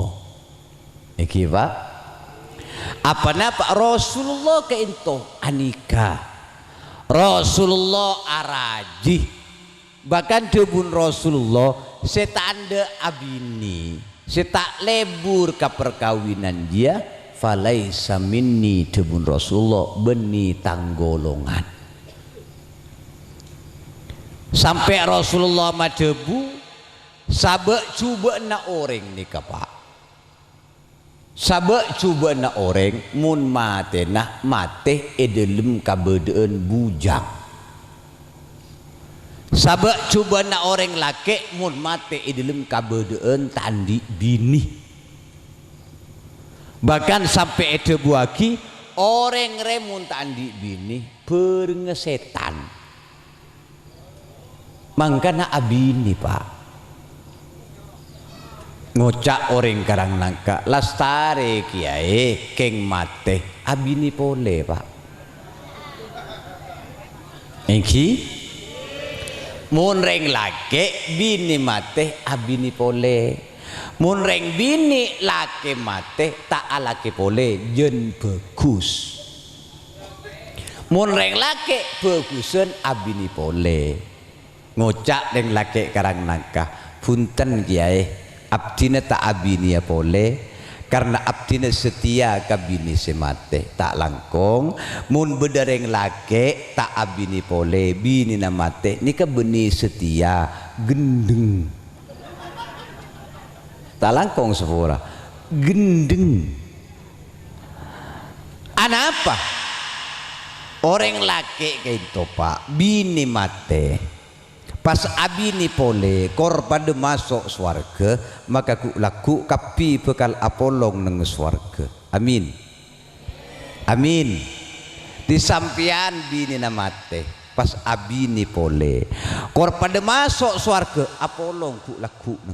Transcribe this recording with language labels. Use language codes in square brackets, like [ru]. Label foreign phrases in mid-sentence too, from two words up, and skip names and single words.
[mad] iki Pak apa napa Rasulullah ke into anika Rasulullah araji bahkan debun Rasulullah setanda abini setak lebur ke perkawinan dia [ar] فليس مني [mad] debun Rasulullah beni tanggolongan sampai Rasulullah madebu sabak cuba na orang nikah pak sabak cuba na orang mun mate nah mate edelem kabedeen bujang sabak cuba na orang laki mun mate edelem kabedeen tandi bini bahkan sampai ede buaki orang remun tandi bini perengesetan mangkana abini pak ngocak orang karang nangka lastare kiai keng mate abini pole pak iki mun reng lake bini mate abini pole mun reng bini lake mate tak alake pole jen bagus mun reng lake bagusen abini pole ngocak reng lake karang nangka punten kiai abdina tak abini ya pole karena abdina setia kabini semate tak langkong mun bedereng lake tak abini pole bini namate nika beni setia gendeng tak langkong sepura gendeng apa orang lake [id] kayak itu [mad] pak bini mate pas abini pole kor pada masuk swarga maka ku laku kapi bekal apolong neng swarga amin amin di sampian bini namate pas abini pole kor pada masuk swarga apolong ku laku neng